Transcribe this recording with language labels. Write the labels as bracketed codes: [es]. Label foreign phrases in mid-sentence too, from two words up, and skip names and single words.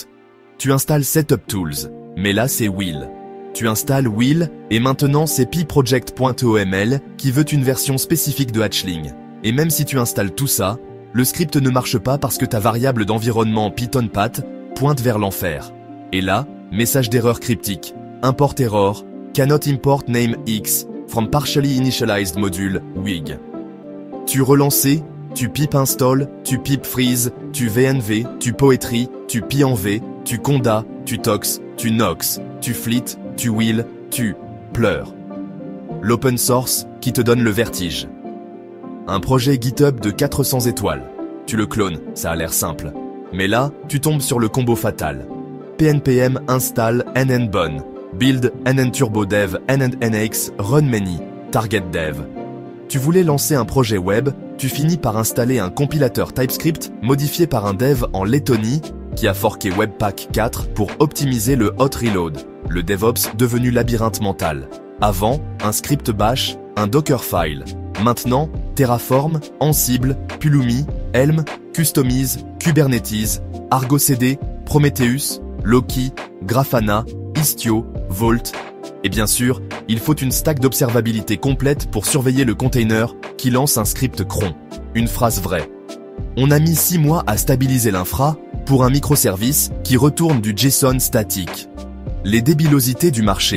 [fr] Tu installes Setup Tools, mais là c'est Will. Tu installes Will et maintenant c'est pyproject.oml qui veut une version spécifique de Hatchling. Et même si tu installes tout ça, le script ne marche pas parce que ta variable d'environnement PythonPath pointe vers l'enfer. Et là, message d'erreur cryptique. [en] Import error, cannot import name X from partially initialized module WIG. [fr] Tu relances, tu [en] pip install, [fr] tu [en] pip freeze, [fr] tu VNV, tu poetry, tu PenV, tu conda, tu tox, tu nox, tu flit, tu will, tu pleures. L'open source qui te donne le vertige. Un projet GitHub de 400 étoiles. Tu le clones, ça a l'air simple. Mais là, tu tombes sur le combo fatal. [en] pnpm install nnbun, build nnturbodev nnx run many, target dev. [fr] Tu voulais lancer un projet web, tu finis par installer un compilateur TypeScript modifié par un dev en Lettonie qui a forqué Webpack 4 pour optimiser le [en] hot reload, [fr] le DevOps devenu labyrinthe mental. Avant, un script bash, un Dockerfile. Maintenant, Terraform, Ansible, Pulumi, Helm, Kustomize, Kubernetes, Argo CD, Prometheus, Loki, Grafana, Istio, Vault. Et bien sûr, il faut une stack d'observabilité complète pour surveiller le container qui lance un script cron. Une phrase vraie. On a mis 6 mois à stabiliser l'infra pour un microservice qui retourne du JSON statique. Les débilosités du marché.